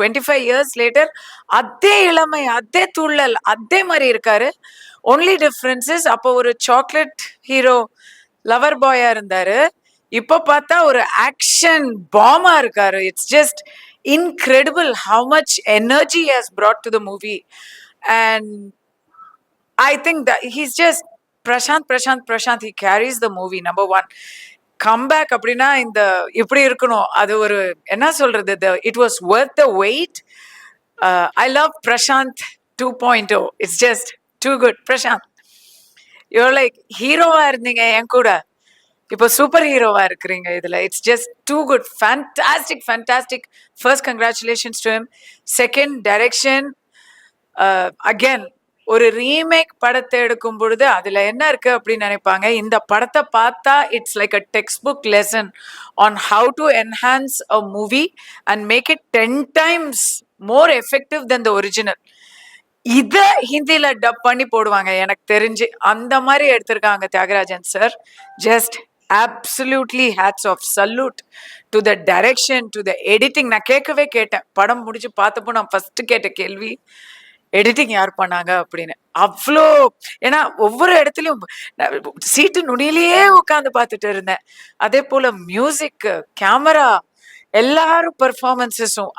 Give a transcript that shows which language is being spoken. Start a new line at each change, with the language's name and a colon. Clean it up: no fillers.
Tamil: 25 years later அதே இளமை, அதே துள்ளல், அதே மாரி இருக்காரு.
English: only difference is
Tamil: அப்போ ஒரு சாக்லேட் ஹீரோ லவர் பாயா இருந்தாரு. இப்போ பார்த்தா ஒரு ஆக்ஷன் பாமா இருக்காரு.
English: It's just incredible how much energy has brought to the movie. And I think that he's just Prashant. He carries the movie number one.
Tamil: Comeback அப்படின்னா இந்த இப்படி இருக்கணும். அது ஒரு என்ன சொல்றது,
English: It was worth the wait. I love Prashant 2.0. It's just too good.
Tamil: Prashanth, your like ஹீரோவா இருந்தீங்க என் கூட, இப்போ சூப்பர் ஹீரோவா இருக்கிறீங்க இதுல.
English: It's just too good. Fantastic. First congratulations to him. Second, direction.
Tamil: Again ஒரு ரீமேக் படத்தை எடுக்கும் பொழுது அதுல என்ன இருக்கு அப்படின்னு நினைப்பாங்க. இந்த படத்தை பார்த்தா
English: It's like a textbook lesson on how to enhance a movie and make it 10 times more effective then the original.
Tamil: இத ஹிந்தில டப் பண்ணி போடுவாங்க எனக்கு தெரிஞ்சு. அந்த மாதிரி எடுத்திருக்காங்க Thiagarajan sir.
English: Just absolutely hats off, salute to the direction, to the editing.
Tamil: நான் கேட்கவே கேட்டேன் படம் முடிச்சு பார்த்தப்போ. நான் ஃபர்ஸ்ட் கேட்ட கேள்வி எடிட்டிங் யார் பண்ணாங்க அப்படின்னு. அவ்வளோ, ஏன்னா ஒவ்வொரு இடத்துலயும் சீட்டு நுனியிலேயே உட்காந்து பார்த்துட்டு இருந்தேன். அதே போல மியூசிக், கேமரா, எல்லாரும் பெர்ஃபார்மன்ஸஸும்.